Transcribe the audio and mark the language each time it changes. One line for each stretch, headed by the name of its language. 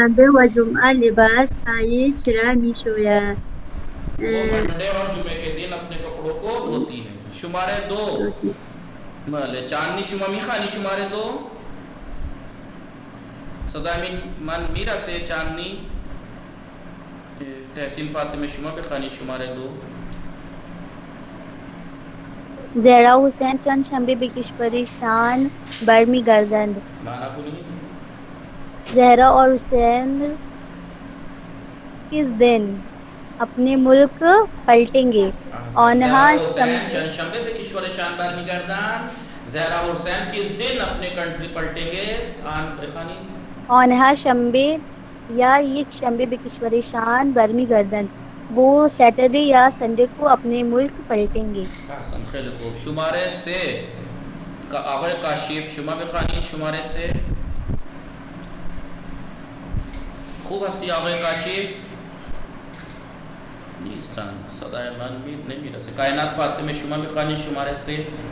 Persian: و جمعه لباس هایش را می شوید.
Urdu: وہ منڈے اور جمعے کے دن اپنے کپڑوں کو دھوتی ہے.
Persian: شماره دو. بله چاندنی شما میخوانی شماره دو؟ صدا من میرسه چاندنی؟ تحسین فاطمہ شما بخانی شماره 2. زہرا حسین چند شنبه به کشور شان برمیگردند. معنی کنی؟
Urdu: زہرا اور حسین کس دن اپنے ملک پلٹیں گے؟ آنها
Persian: زہرا حسین شنبه چند شنبه به کشور شان برمیگردند.
Urdu: زہرا حسین کس دن اپنے کنٹری پلٹیں گے؟
Persian: آن بخانی. آنها شنبه یا یک شنبه به کشور شان برمیگردند.
Urdu: وہ سیٹرڈے یا سنڈے کو اپنے ملک پلٹیں گے.
Persian: احسن، خیلی خوب. شماره 3 کا آقای کاشف شما بخانی شماره 3. خوب هستی آقای کاشف؟ نیستن، صدای من نمیرسه. کائنات فاطمه شما بخانی شماره 3.